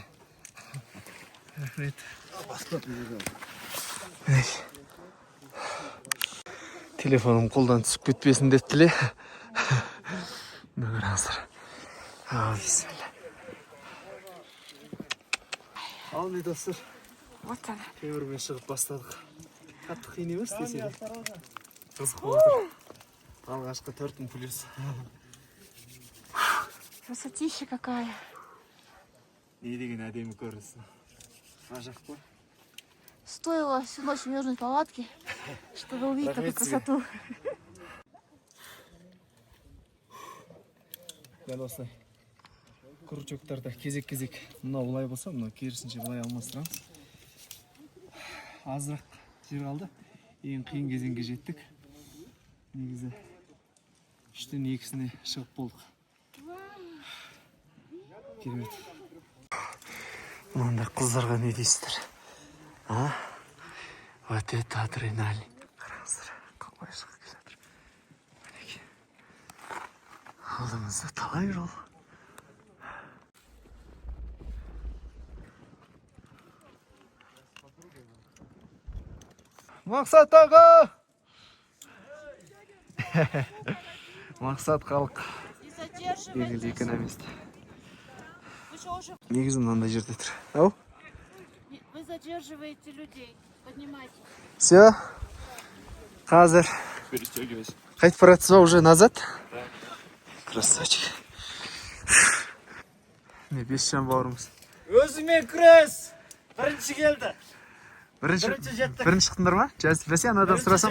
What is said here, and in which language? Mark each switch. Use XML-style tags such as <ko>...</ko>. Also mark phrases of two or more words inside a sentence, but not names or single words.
<kk>Рахмет. Телефоным қолдан түсіп кетпесін деп тіле. Мына қараңыздар. Бисмилля. Ал не достар.</kk> <ru>Вот она.</ru> <kk>Темірмен шығып бастадық. Қатты қиын емес десе де. Қызық болып отыр. Алғашқы 4000 плюс.</kk> <ru>Красотища какая.</ru> <kk>Не деген әдемі көрінісі. Ғажап қой.</kk> <ru>Стоило всю ночь мерзнуть в палатке, чтобы увидеть такую красоту.</ru> <kk>Дәл осылай. Крючоктарда кезек-кезек мынау былай болса, мынау керісінше былай алмастырамыз. Азырақ жер қалды. Ең қиын кезеңге жеттік. Негізі 3-тен 2-сіне шығып болдық. Керемет. Мынандай қыздарға не дейсіздер?</kk> <ru>Вот это адреналин.</ru> <kk>Қараңыздар, қалай шығып келе жатыр. Мінекей. Алдымызда талай жол. Мақсат аға! Мақсат халық. Белгілі экономист. Негізі мынандай жерде тұр. Ау?</kk> <ru>Вы задерживаете людей. Поднимайте. Все.</ru> <kk>Қазір.</kk> <ru>Перестегивайся.</ru> <kk>Қайтып баратсыз ба</kk> <ru>уже назад?</ru> <kk>Красавчик. Не, бесшан бауырымыз. Өзімен күрес! Бірінші келді. Бірінші жеттік. Бірінші шықтыңдар ма? Бәсе анадан сұрасам.</kk>